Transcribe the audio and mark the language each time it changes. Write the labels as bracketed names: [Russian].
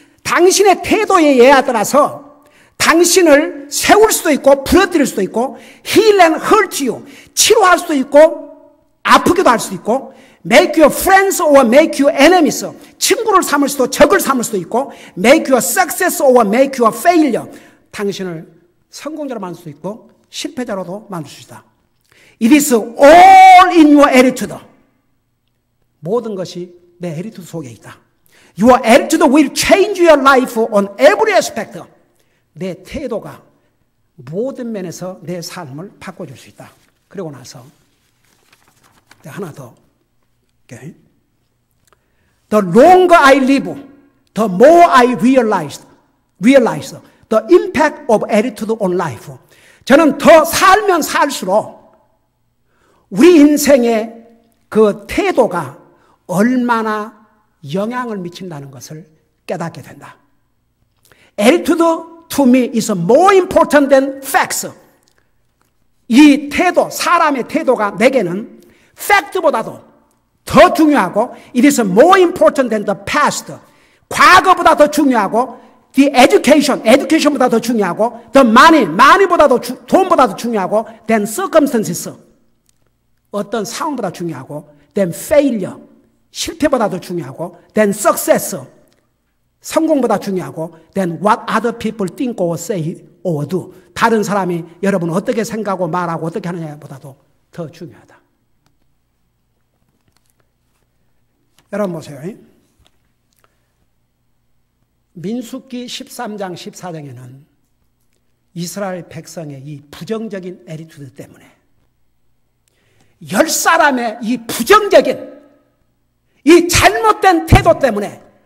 [Korean] 당신의 태도에 의해 따라서 당신을 세울 수도 있고 부러뜨릴 수도 있고 [English] heal and hurt you. [Korean] 치료할 수도 있고 아프기도 할 수도 있고 [English] make you friends or make you enemies. [Korean] 친구를 삼을 수도 적을 삼을 수도 있고 [English] make you success or make you failure. [Korean] 당신을 성공자로 만들 수도 있고 실패자로도 만들 수 있다. [English] It is all in your attitude. [Korean] 모든 것이 내 attitude 속에 있다. [English] Your attitude will change your life on every aspect. [Korean] 내 태도가 모든 면에서 내 삶을 바꿔줄 수 있다. 그리고 나서 하나 더. Okay. [English] The longer I live, the more I realize the impact of attitude on life. [Korean] 저는 더 살면 살수록 우리 인생의 그 태도가 얼마나 영향을 미친다는 것을 깨닫게 된다. [English] Attitude to me is more important than facts. [Korean] 이 태도, 사람의 태도가 내게는 팩트보다도 더 중요하고 [English] it is more important than the past. [Korean] 과거보다 더 중요하고 [English] the education [Korean] 보다 더 중요하고 [English] the money [Korean] 보다도 돈보다 더 중요하고 [English] than circumstances. [Korean] 어떤 상황보다 중요하고 [English] than failure. [Korean] 실패보다 더 중요하고 [English] than success. [Korean] 성공보다 중요하고 [English] than what other people think or say or do. [Korean] 다른 사람이 여러분 어떻게 생각하고 말하고 어떻게 하느냐보다도 더 중요하다. 여러분 보세요. 민수기 13장 14장에는 이스라엘 백성의 이 부정적인 애리투드 때문에 10사람의 이 부정적인 이 잘못된 태도 때문에